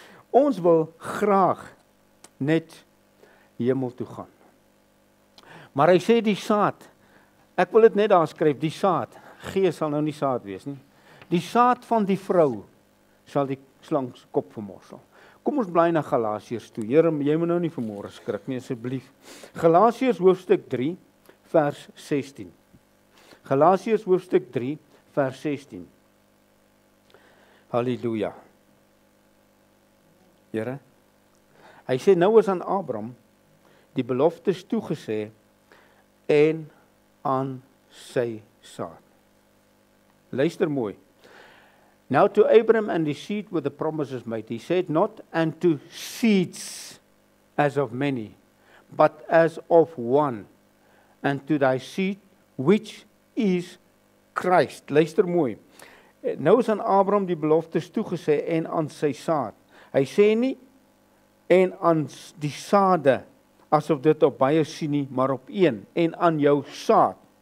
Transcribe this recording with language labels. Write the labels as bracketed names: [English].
[Afrikaans] Ons wil graag net hemel toe gaan. Maar hy sê die saad, ek wil dit net daar skryf, die saad, gees sal nou nie saad wees nie. Die saad van die vrou sal die slang se kop vermorsel. Kom ons bly na Galasiërs toe. Here, jy moet nou nie vanmôre skrik nie asseblief. Galasiërs hoofstuk 3 vers 16. Galasiërs hoofstuk 3 vers 16. Halleluja. Here, hy sê nou is aan Abraham die beloftes toegesê en aan sy saad. Luister mooi. [English] Now to Abraham and his seed were the promises made. He said not unto seeds as of many, but as of one, and to thy seed which is Christ. [Afrikaans] Luister mooi. Nou is aan Abraham die beloftes toegesê en aan sy saad. Hy sê nie en aan die saade, asof dit op baie sien nie, maar op een, en aan jou saad.